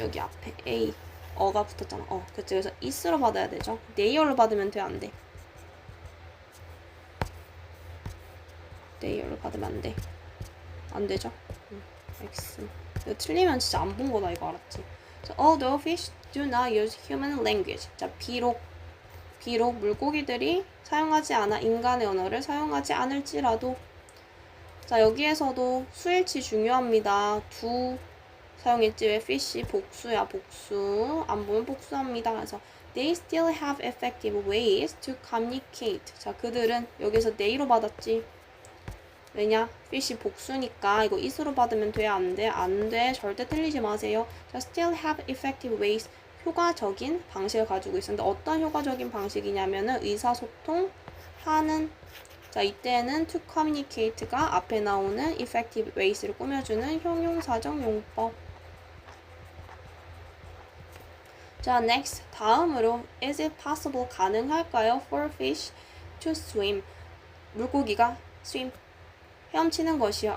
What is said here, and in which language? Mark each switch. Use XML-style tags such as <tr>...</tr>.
<ko>여기 앞에 a 어가 붙었잖아. 그치. 그래서 is로 받아야 되죠. they로 받으면 돼, 안 돼? they로 받으면 안 돼. 안 되죠? x. 이거 틀리면 진짜 안 본 거다, 이거 알았지?</ko> <en>So, although fish do not use human language.</en> <ko>자, 비록 물고기들이 사용하지 않아 인간의 언어를 사용하지 않을지라도. 자, 여기에서도 수일치 중요합니다. 두 사용했지. 왜 fish 복수야, 복수. 안 보면 복수합니다. 그래서</ko> <en>they still have effective ways to communicate.</en> <ko>자, 그들은 여기서 they로 받았지. 왜냐? fish 복수니까 이거 is로 받으면 돼, 안 돼? 안 돼. 절대 틀리지 마세요.</ko> <en>자, still have effective ways.</en> <ko>효과적인 방식을 가지고 있었는데 어떤 효과적인 방식이냐면은 의사소통하는. 자, 이때는</ko> <en>to communicate</en> <ko>가 앞에 나오는</ko> <en>effective ways</en> <ko>를 꾸며주는 형용사적 용법.</ko> <en>자, next.</en> <ko>다음으로</ko> <en>is it possible</en> <ko>가능할까요?</ko> <en>for fish to swim.</en> <ko>물고기가 swim 헤엄치는 것이요.</ko>